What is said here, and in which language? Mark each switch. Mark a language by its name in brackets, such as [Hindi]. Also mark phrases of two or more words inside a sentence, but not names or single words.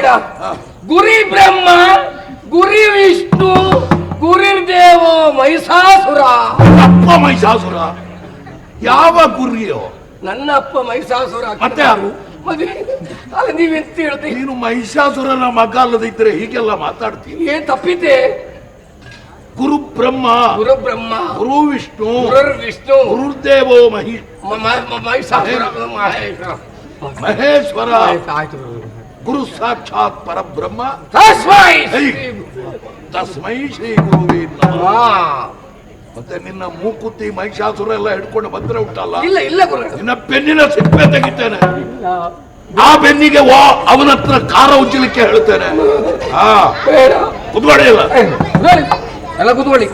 [Sanskrit] ಗುರಿ ಬ್ರಹ್ಮ, ಗುರಿ ವಿಷ್ಣು, ಗುರಿರ್ದೇವ ಮಹಿಷಾಸುರ. [Kannada] ಅಪ್ಪ ಮಹಿಷಾಸುರ? ಯಾವ ಗುರಿಯೋ? ನನ್ನ ಅಪ್ಪ ಮಹಿಷಾಸುರ. ಮತ್ತೆ ಯಾರು? ಅಲ್ಲ, ನೀವೆಂತ ಹೇಳ್ತೀವಿ? ನೀನು ಮಹಿಷಾಸುರನ ಮಗ ಅಲ್ಲದಿದ್ರೆ ಹೀಗೆಲ್ಲ ಮಾತಾಡ್ತೀನಿ? ಏನ್ ತಪ್ಪಿದೆ? [Sanskrit] ಗುರು ಬ್ರಹ್ಮ, ಗುರು ಬ್ರಹ್ಮ, ಗುರು ವಿಷ್ಣು, ಗುರು ವಿಷ್ಣು, ಗುರುದೇವೋ ಮಹಿಷಾಸುರ, ಮಹೇಶ್ವರ, [Kannada] ಆಯ್ತು. [Sanskrit] ಗುರು ಸಾಕ್ಷಾತ್ ಪರಬ್ರಹ್ಮ. ತಸ್ಮೈ ಶ್ರೀ ಗುರುವೇ ನಮಃ. [Kannada] ಮತ್ತೆ ನಿನ್ನ ಮೂಕುತಿ ಮಹಿಷಾಸುರ ಎಲ್ಲ ಹಿಡ್ಕೊಂಡು ಬಂದ್ರೆ ಉಂಟಲ್ಲ, ಇಲ್ಲ ಇಲ್ಲ ಗುರು, ನಿನ್ನ ಬೆನ್ನಿನ ಸಿಪ್ಪೆ ತೆಗಿತೇನೆ. ಆ ಬೆನ್ನಿಗೆ ಅವನ ಹತ್ರ ಕಾರ ಉಜ್ಜಲಿಕ್ಕೆ ಹೇಳ್ತೇನೆ. ಕುತ್ಕೊಳ್ಳಿ ಎಲ್ಲ ಕುತ್ಕೊಳ್ಳಿ.